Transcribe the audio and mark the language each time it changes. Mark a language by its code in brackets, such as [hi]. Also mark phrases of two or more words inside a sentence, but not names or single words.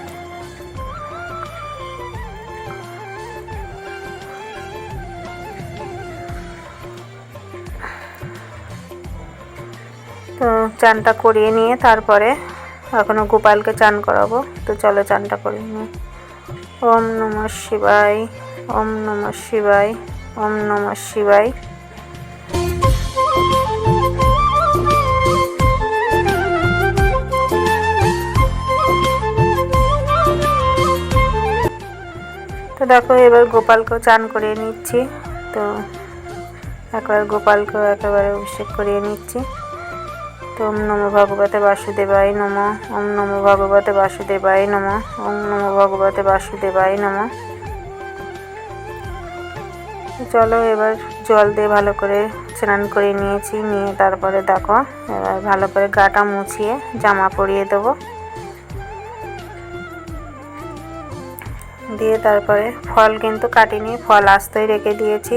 [bn] তো চানটা করিয়ে নিয়ে তারপরে এখনও গোপালকে চান করাবো। তো চলো চানটা করিয়ে নিই। [sa] ওম নমঃ শিবায়, ওম নমঃ শিবায়, ওম নমঃ শিবায়। [bn] তো দেখো এবার গোপালকেও চান করিয়ে নিচ্ছি। তো একবার গোপালকেও একেবারে অভিষেক করিয়ে নিচ্ছি। [sa] তো ওম নমো ভগবতে বাসুদেবায় নমঃ, ওম নমো ভগবতে বাসুদেবায় নমঃ, ওম নমো ভগবতে বাসুদেবায় নমঃ। [bn] চলো এবার জল দিয়ে ভালো করে স্নান করে নিয়েছি, নিয়ে তারপরে দেখো এবার ভালো করে গাটা মুছিয়ে জামা পরিয়ে দেবো। দিয়ে তারপরে ফল কিন্তু কাটিনি, ফল আস্তই রেখে দিয়েছি।